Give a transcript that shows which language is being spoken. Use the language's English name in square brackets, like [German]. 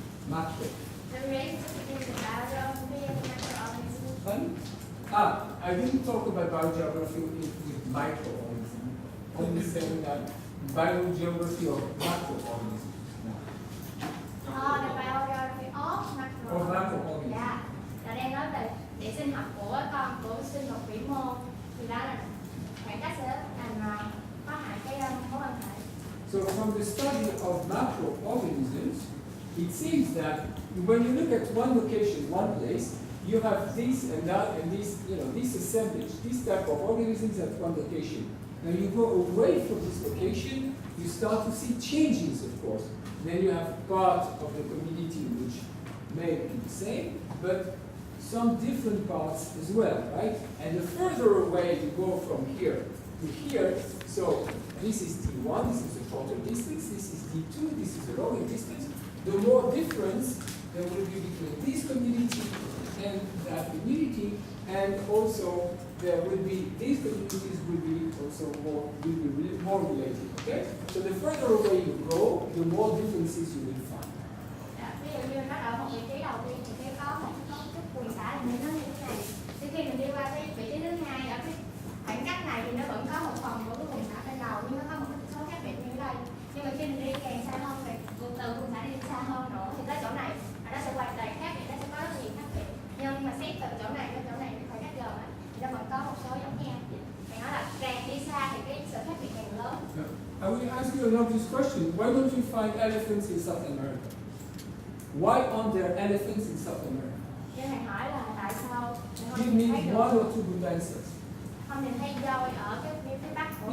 [English] Macro. The relationship between the biology and the microorganisms. Fun? I didn't talk about biogeography with microorganisms. Only saying that biogeography of macroorganisms. The biography of macroorganisms. Of macroorganisms. Yeah. [Vietnamese] Là đang nói về địa sinh học của sinh học vĩ mô, thì đó là khoảng cách sẽ thành có hại cái mối quan hệ. [English] So from the study of macroorganisms, it seems that when you look at one location, one place, you have this and that and this, this assemblage, this type of organisms at one location. Now you go away from this location, you start to see changes, of course. Then you have part of the community which may be the same, but some different parts as well, right? And the further away you go from here to here, so this is T1, this is a shorter distance, this is T2, this is a longer distance, the more difference there will be between this community and that community, and also there will be, these communities will be also more related, okay? So the further away you go, the more differences you will find. [Vietnamese] Ví dụ như nó ở một vị trí đầu tiên thì cái có một cái cấu trúc quần xã là nó như thế này. Thì khi mình đi qua cái vị trí thứ hai ở cái khoảng cách này thì nó vẫn có một phần của cái quần xã bên đầu, nhưng nó có một số khác biệt như đây. Nhưng mà khi mình đi càng xa hơn thì từ quần xã đi xa hơn nữa thì tới chỗ này nó sẽ hoàn toàn khác biệt, nó sẽ có rất nhiều khác biệt. Nhưng mà xét từ chỗ này đến chỗ này khoảng cách gần thì nó vẫn có một số giống nhau. Thì nói là càng đi xa thì cái sự khác biệt càng lớn. [English] I will ask you an obvious question. Why don't you find elephants in South America? Why aren't there elephants in South America? [Vietnamese] Cho thầy hỏi là tại sao [English] Give me one or two good answers. [Vietnamese] không nhìn thấy voi ở cái phía bắc của